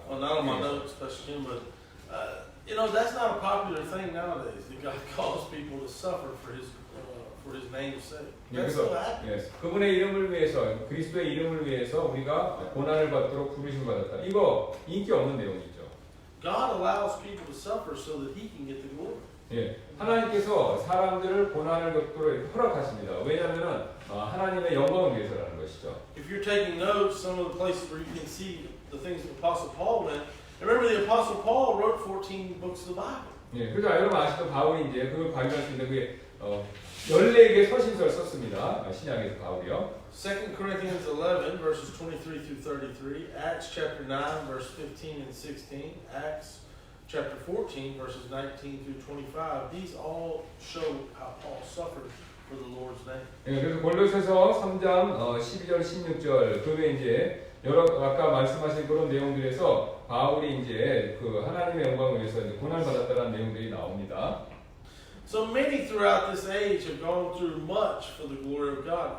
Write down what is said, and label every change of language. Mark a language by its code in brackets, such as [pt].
[en] Well, not on my notes, Pastor Jim, but that's not a popular thing nowadays. That God calls people to suffer for His name's sake. That's so happy. [ko] 그분의 이름을 위해서, 그리스도의 이름을 위해서 우리가 고난을 받도록 부르심을 받았다. 이거 인기 없는 내용이죠. [en] God allows people to suffer so that He can get the glory. [ko] 예, 하나님께서 사람들을 고난을 겪도록 허락하십니다. 왜냐하면 하나님의 영광을 위해서라는 것이죠. [en] If you're taking notes, some of the places where you can see the things the Apostle Paul went. Remember, the Apostle Paul wrote 14 books of the Bible. [ko] 예, 그래서 여러분 아시죠? 바울이 이제 그걸 발견할 수 있는 그게 14개의 서신서를 썼습니다. 신약에서 바울이요. [en] 2 Corinthians 11 verses 23 through 33, Acts chapter 9 verse 15 and 16, Acts chapter 14 verses 19 through 25. These all show how Paul suffered for the Lord's name. [ko] 예, 그래서 골로새서 3장 12절 16절 그게 이제 아까 말씀하신 그런 내용들에서 바울이 이제 그 하나님의 영광을 위해서 이제 고난을 받았다는 내용들이 나옵니다. [en] So many throughout this age have gone through much for the glory of God.